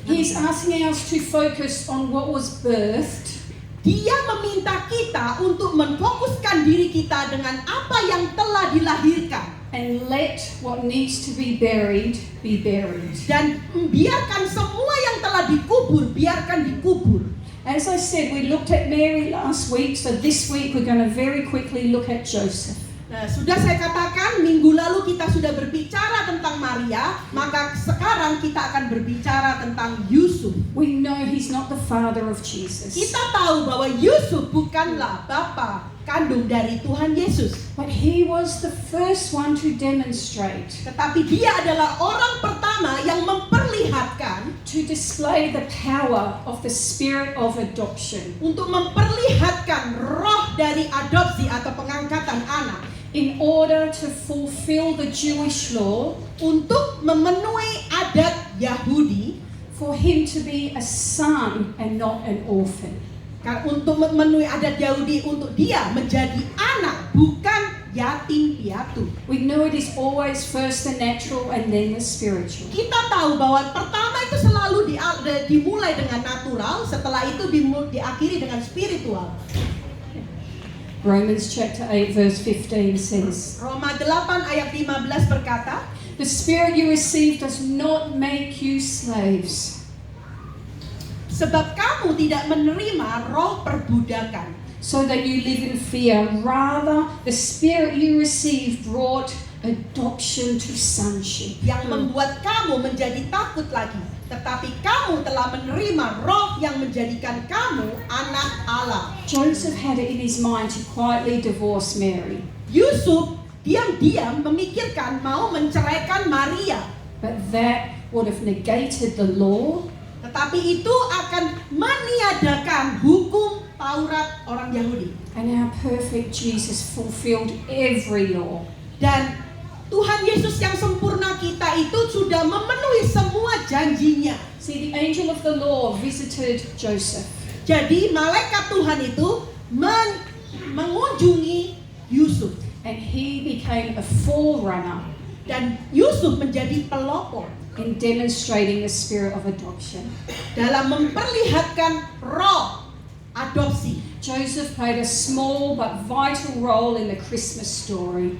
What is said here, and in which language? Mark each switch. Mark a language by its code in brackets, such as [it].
[en] he's asking us to focus on what was birthed [id] dia meminta kita untuk memfokuskan diri kita dengan apa yang telah dilahirkan. [en] and let what needs to be buried. [id] Dan biarkan semua yang telah dikubur, biarkan dikubur. [en] As I said, we looked at Mary last week, so this week we're going to very quickly look at Joseph. [id] Nah, sudah saya katakan minggu lalu kita sudah berbicara tentang Maria, maka sekarang kita akan berbicara tentang Yusuf. [en] We know he's not the father of Jesus, [id] Kita tahu bahwa Yusuf bukanlah bapa kandung dari Tuhan Yesus, [en] but he was the first one to demonstrate, [id] tetapi dia adalah orang pertama yang memperlihatkan, [en] to display the power of the spirit of adoption [id] untuk memperlihatkan roh dari adopsi atau pengangkatan anak, [en] in order to fulfill the Jewish law, [id] untuk memenuhi adat Yahudi, [en] for him to be a son and not an orphan. [id] untuk memenuhi adat Yahudi, untuk dia menjadi anak bukan yatim piatu. [en] We know it is always first the natural and then the spiritual. [id] Kita tahu bahwa pertama itu selalu dimulai dengan natural, setelah itu diakhiri dengan spiritual. [en] Romans chapter 8 verse 15 says, [id] Roma 8 ayat 15 berkata, [en] the spirit you received does not make you slaves, [id] sebab kamu tidak menerima roh perbudakan, [en] so that you live in fear. Rather, the spirit you received brought adoption to sonship. [id] yang membuat kamu menjadi takut lagi. Tetapi kamu telah menerima roh yang menjadikan kamu anak Allah. [en] Joseph had it in his mind to quietly divorce Mary, [id] Yusuf diam-diam memikirkan mau menceraikan Maria. [en] but that would have negated the law, [id] Tetapi itu akan meniadakan hukum Taurat orang Yahudi. [en] and our perfect Jesus fulfilled every law. [id] Dan Tuhan Yesus yang sempurna kita itu sudah memenuhi semua janjinya. [en] See, the angel of the law visited Joseph, [id] Jadi malaikat Tuhan itu mengunjungi Yusuf. [en] and he became a forerunner [id] Dan Yusuf menjadi pelopor [en] in demonstrating the spirit of adoption. [id] dalam memperlihatkan roh adopsi. [en] Joseph played a small but vital role in the Christmas story.